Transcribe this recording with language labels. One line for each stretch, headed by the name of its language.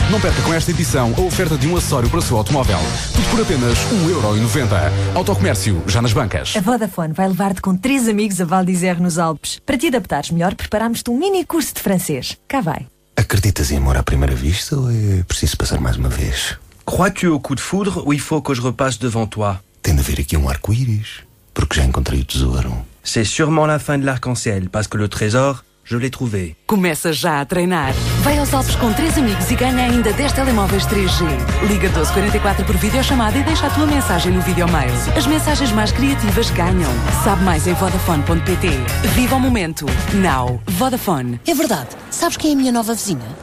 Portuguese: Não perca com esta edição a oferta de um acessório para o seu automóvel. Tudo por apenas 1,90€. Autocomércio, já nas bancas. A Vodafone vai levar-te com 3 amigos a Val d'Isère nos Alpes. Para te adaptares melhor, preparámos-te um mini curso de francês. Cá vai. Acreditas em amor à primeira vista ou é preciso passar mais uma vez?
French: Crois-tu au coup de foudre ou il faut que je repasse devant toi?
Portuguese: Tem de haver aqui um arco-íris, porque já encontrei o tesouro.
French: C'est sûrement la fin de l'arc-en-ciel, parce que le trésor, je l'ai trouvé.
Portuguese: Começa já a treinar. Vai aos Alpes com 3 amigos e ganha ainda 10 telemóveis 3G. Liga 1244 por videochamada e deixa a tua mensagem no videomail. As mensagens mais criativas ganham. Sabe mais em vodafone.pt. Viva o momento. Now. Vodafone. É verdade. Sabes quem é a minha nova vizinha?